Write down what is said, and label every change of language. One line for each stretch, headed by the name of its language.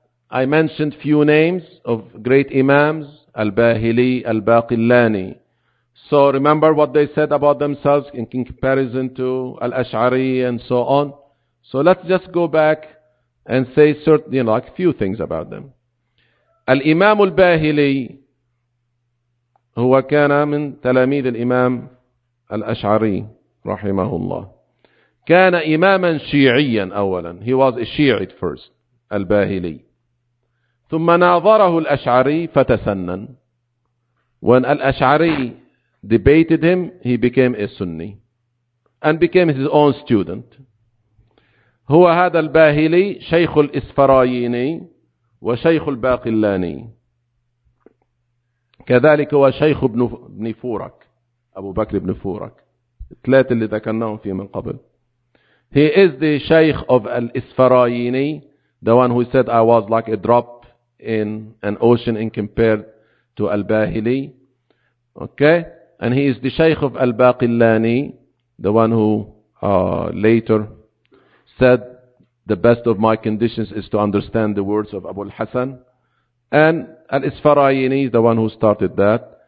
English: I mentioned few names of great imams, Al-Bahili, Al-Baqillani. So remember what they said about themselves in comparison to Al-Ash'ari and so on. So let's just go back and say certain, you know, like few things about them.
Arabic: Al-Imam Al-Bahili, هو كان من تلاميذ الإمام الأشعري رحمه الله. كان إماما شيعيا أولا.
English: He was a Shi'i at first, Al-Bahili.
Arabic: ثم ناظره الأشعري فتسنن.
English: When Al-Ash'ari debated him, he became a Sunni and became his own student.
Arabic: هو هذا الباهلي شيخ الإسفرايني وشيخ الباقلاني، كذلك هو شيخ ابن فورك، أبو بكر ابن فورك، الثلاثة اللي ذكرناهم فيه من قبل.
English: He is the شيخ of الإسفرايني, the one who said I was like a drop in an ocean in compared to الباهلي. Okay, and he is the شيخ of الباقلاني, the one who later said the best of my conditions is to understand the words of Abu al-Hasan, and al-Isfarayini is the one who started that.